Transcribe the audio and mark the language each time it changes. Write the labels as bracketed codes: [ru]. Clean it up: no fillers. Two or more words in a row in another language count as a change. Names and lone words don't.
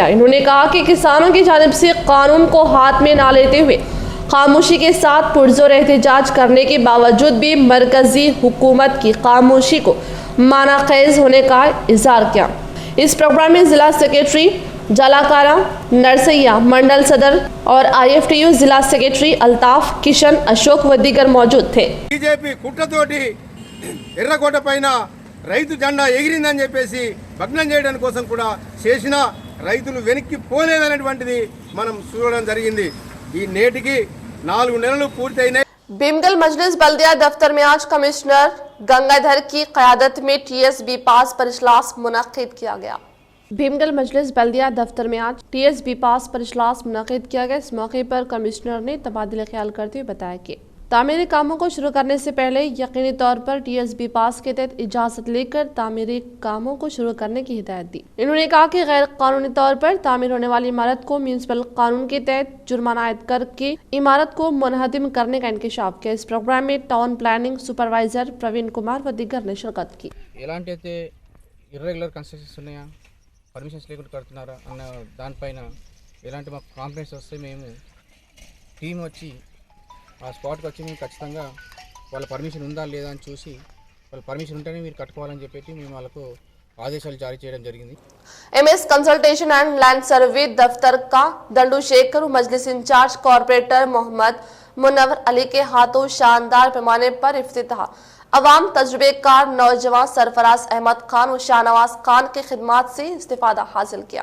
[ur] انہوں نے کہا کہ کسانوں کی جانب سے قانون کو ہاتھ میں نہ لیتے ہوئے خاموشی کے ساتھ پرزور احتجاج کرنے کے باوجود بھی مرکزی حکومت کی خاموشی کو معنی خیز ہونے کا اظہار کیا. اس پروگرام میں ضلع سیکریٹری جلاکارا نرسیا، منڈل صدر اور IFTU ضلع سیکریٹری الطاف، کشن، اشوک و دیگر موجود تھے. [te] बीजेपी కుట్రతోటి ఎర్రకోట పైన రైతు జెండా ఎగిరిందని చెప్పేసి భగ్నం చేయడం కోసం కూడా చేసిన రైతులు వెనక్కి పోలేదనేటువంటిది మనం చూడడం జరిగింది. ఈ నేటికి 4 నెలలు పూర్తయినాయి. [ur] بھیمگل مجلس بلدیہ دفتر میں آج کمشنر گنگادھر کی قیادت میں TSB پاس پر اجلاس منعقد کیا گیا. بھیمگل مجلس بلدیہ دفتر میں آج TSB پاس پر اجلاس منعقد کیا گیا. اس موقع پر کمشنر نے تبادلہ خیال کرتے ہوئے بتایا کہ تعمیری کاموں کو شروع کرنے سے پہلے یقینی طور پر TSB پاس کے تحت اجازت لے کر تعمیری کاموں کو شروع کرنے کی ہدایت دی. انہوں نے کہا کہ غیر قانونی طور پر تعمیر ہونے والی عمارت کو میونسپل قانون کے تحت جرمانہ عائد کرکے عمارت کو منہدم کرنے کا انکشاف کیا. اس پروگرام میں [en] town planning supervisor [ur] پروین کمار و دیگر نے شرکت کی. [te] ఎలాంటి అయితే [en] irregular constructions [te] ఉన్నాయా, పర్మిషన్స్ లేకుండా కడుతున్నారా అన్న దానిపైన ఎలాంటి మాకు కాంప్లైంట్స్ వస్తే మేము టీం వచ్చి ఆ స్పాట్కి వచ్చి మేము ఖచ్చితంగా వాళ్ళ పర్మిషన్ ఉందా లేదా అని చూసి వాళ్ళ పర్మిషన్ ఉంటేనే మీరు కట్టుకోవాలని చెప్పి మేము వాళ్ళకు ఆదేశాలు జారీ చేయడం జరిగింది। [ur] MS [en] consultation and land survey [ur] دفتر کا ڈنڈو شیکھر مجلس انچارج کارپوریٹر محمد منور علی کے ہاتھوں شاندار پیمانے پر افتتاح. عوام تجربہ کار نوجوان سرفراز احمد خان و شاہنواز خان کی خدمات سے استفادہ حاصل کیا.